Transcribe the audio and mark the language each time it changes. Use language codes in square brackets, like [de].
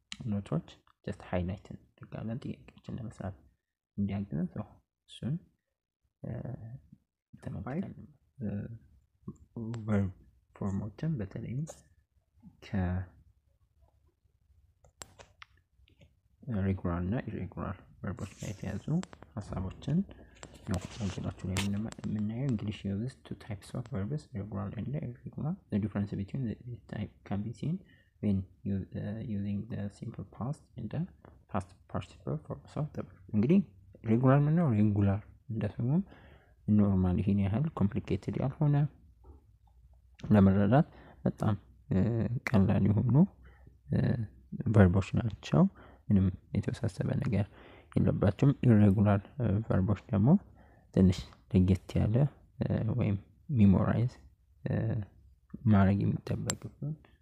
[am] ኖቶች ጀስት ሃይላይት እናደርጋለን ጥያቄዎችን ለመስራት እንዲያግዘን። እሱን ተመልክተን ቨርብ ፎርሞችን በተለይም ከሬጉላር እና ኢሬጉላር ቨርቦች ጋር የተያዙ ሀሳቦችን ነው ሞጁላችሁ ላይ የምናየው። እንግሊሽ [en] uses two types of verbs, regular and irregular. The difference between these types can be seen when using the simple past and the past participle forms of the verb. [am] እንግዲህ ሬጉላር ምንለው ሬጉላር እንደስሙም ኖርማል ይሄን ያህል ኮምፕሊኬትድ ያልሆነ ለመረዳት በጣም ቀላል የሆኑ ቨርቦች ናቸው። ምንም የተወሳሰበ ነገር የለባቸውም። ኢሬጉላር ቨርቦች ደግሞ ትንሽ ለየት ያለ ወይም ሚሞራይዝ ማድረግ የሚጠበቅብን